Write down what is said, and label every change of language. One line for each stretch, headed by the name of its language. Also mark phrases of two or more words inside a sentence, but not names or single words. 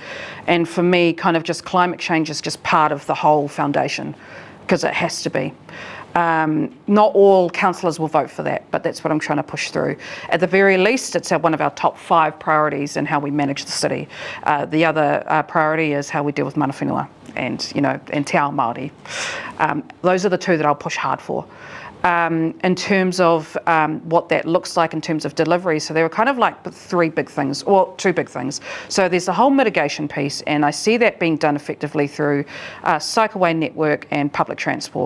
English: And for me, kind of just climate change is just part of the whole foundation, because it has to be. Not all councillors will vote for that, but that's what I'm trying to push through. At the very least, it's one of our top 5 priorities in how we manage the city. The other priority is how we deal with
Māori: mana whenua
English: and, you know, and
Māori: te ao Māori.
English: Those are the 2 that I'll push hard for. In terms of what that looks like in terms of delivery. So there are kind of like 3 big things, or 2 big things. So there's the whole mitigation piece, and I see that being done effectively through cycleway network and public transport.